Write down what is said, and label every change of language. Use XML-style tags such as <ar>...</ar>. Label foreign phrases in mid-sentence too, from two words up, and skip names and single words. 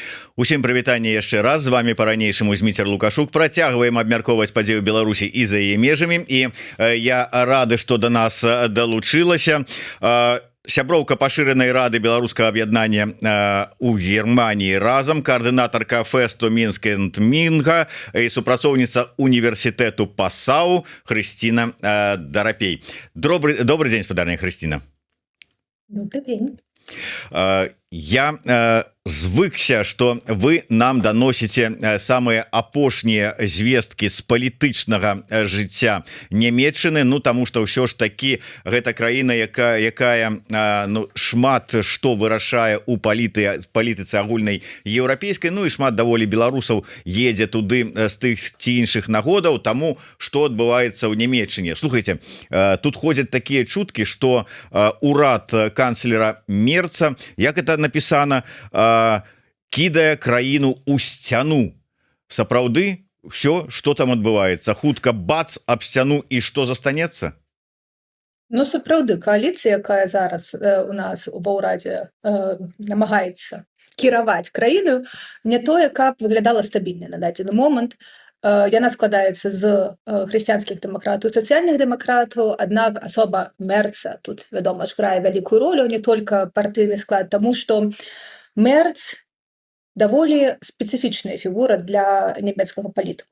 <be>Усім прывітанне яшчэ раз, з вами по-ранейшаму Зміцер Лукашук. Працягваем абмяркоўваць падзею Беларусі і за яе межамі, і я рады, што до нас далучылася сяброўка пашыранай рады беларускага аб'яднання у Германії разам, коаардынатарка фэсту Мінск энд Мінга і супрацоўніца універсітэту Пасау Хрысціна Дарапей. Добрый дзень, спадарня Хрысціна.</be> <ru>Добрый день.</ru> <be>Я звыкся,</be> <ru>что вы нам доносите самые</ru> <be>апошнія звесткі з палітычнага жыцця Нямецчыны, ну тому что ўсё ж таки гэта краіна, якая шмат што вырашае у палітыцы агульнай еўрапейскай, ну і шмат даволі беларусаў едзе туды з тых ці іншых нагодаў тому, что адбываецца ў Нямецчыне. Слухайте, тут ходят такія чуткі, что урад канцлера Мерца, як</be> <ru>это написано,</ru> <be>кідае краіну ў сцяну. Сапраўды, все, что там адбываецца, хутка бац аб сцяну, і што застанецца? Ну, сапраўды, коаліцыя, якая зараз у нас ва ўрадзе намагаецца кіраваць краіну, не тое, каб выглядала стабільна на дадзены момант. Яна складаецца з хрысціянскіх дэмакратаў, сацыяльных дэмакратаў, аднак асоба Мерца тут, вядома ж, грае вялікую ролю, не толькі партыйны склад, таму што Мерц даволі спецыфічная фігура для нямецкага палітыку.</be>